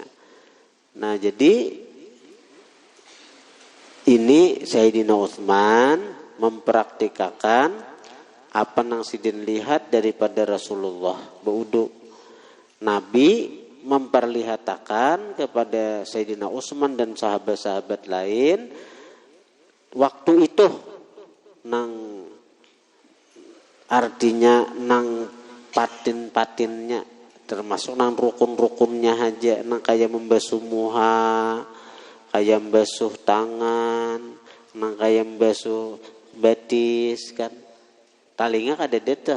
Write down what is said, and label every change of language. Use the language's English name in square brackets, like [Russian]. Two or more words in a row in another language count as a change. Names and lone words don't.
[Indonesian] Nah, jadi ini Sayyidina Utsman mempraktikkan apa yang sidin lihat daripada Rasulullah berwudu. [Banjar] Nabi memperlihatkan kepada Sayyidina Utsman dan sahabat-sahabat lain waktu itu, nang artinya nang patin-patinnya, termasuk nang rukun-rukunnya aja, nang kayak membasuh muha, kayak membasuh tangan, nang kayak membasuh batis kan, talinga kada deta.